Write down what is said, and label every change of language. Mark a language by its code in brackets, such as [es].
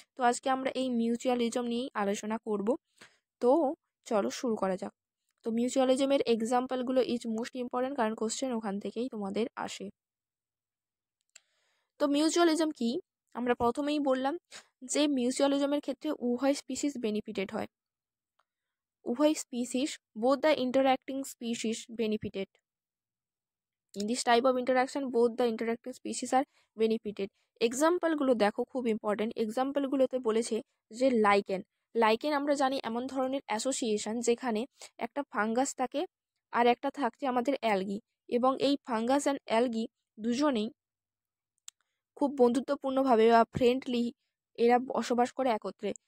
[bn] তো আজকে আমরা এই মিউচুয়ালিজম নিয়েই আলোচনা করব। তো চলো শুরু করা যাক। তো মিউচুয়ালিজমের এক্সাম্পলগুলো [en] is most important, [bn] কারণ কোশ্চেন ওখান থেকেই তোমাদের আসে। তো মিউচুয়ালিজম কি? আমরা প্রথমেই বললাম যে মিউচুয়ালিজমের ক্ষেত্রে উভয় স্পিসিস বেনিফিটেড হয়। উভয় species, [en] both the interacting species benefited. In this type of interaction, both the interacting species are benefited. [bn] এক্সাম্পলগুলো দেখো, খুব ইম্পর্টেন্ট। এক্সাম্পলগুলোতে বলেছে যে লাইকেন আমরা জানি এমন ধরনের অ্যাসোসিয়েশন যেখানে একটা ফাঙ্গাস থাকে আর একটা থাকছে আমাদের অ্যালগি, এবং এই ফাঙ্গাস অ্যান্ড অ্যালগি দুজনেই খুব বন্ধুত্বপূর্ণভাবে বা ফ্রেন্ডলি এরা বসবাস করে একত্রে।